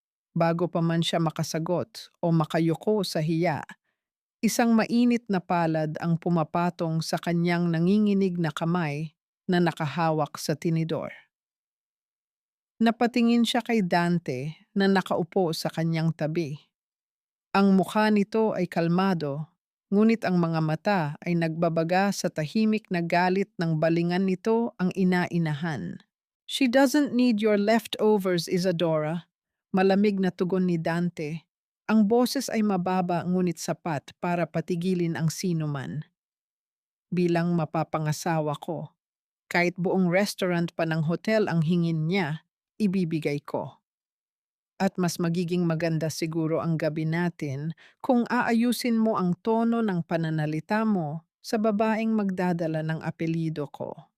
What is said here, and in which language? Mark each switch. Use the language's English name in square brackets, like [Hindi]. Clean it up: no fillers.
[Filipino] Bago pa man siya makasagot o makayuko sa hiya, isang mainit na palad ang pumapatong sa kanyang nanginginig na kamay na nakahawak sa tinidor. Napatingin siya kay Dante na nakaupo sa kanyang tabi. Ang mukha nito ay kalmado, ngunit ang mga mata ay nagbabaga sa tahimik na galit ng balingan nito ang ina-inahan. [English] "She doesn't need your leftovers, Isadora." [Filipino] Malamig na tugon ni Dante. Ang boses ay mababa ngunit sapat para patigilin ang sinuman. Bilang mapapangasawa ko, kahit buong restaurant pa ng hotel ang hingin niya, ibibigay ko. At mas magiging maganda siguro ang gabi natin kung aayusin mo ang tono ng pananalita mo sa babaeng magdadala ng apelyido ko.